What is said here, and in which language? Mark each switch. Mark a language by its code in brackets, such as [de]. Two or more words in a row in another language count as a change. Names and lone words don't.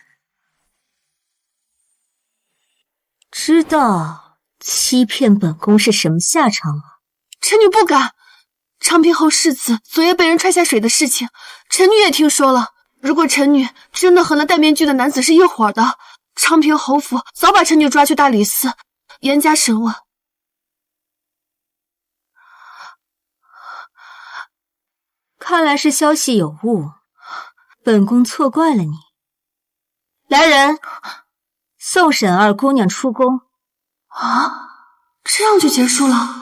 [zh] 知道欺騙本宮是什麼下場了？臣女不敢。昌平侯世子昨夜被人踹下水的事情，臣女也聽說了。如果臣女真的和那戴面具的男子是一夥的，昌平侯府早把臣女抓去大理寺，嚴加審問。看來是消息有誤，本宮錯怪了你。來人，送沈二姑娘出宮。啊，這樣就結束了？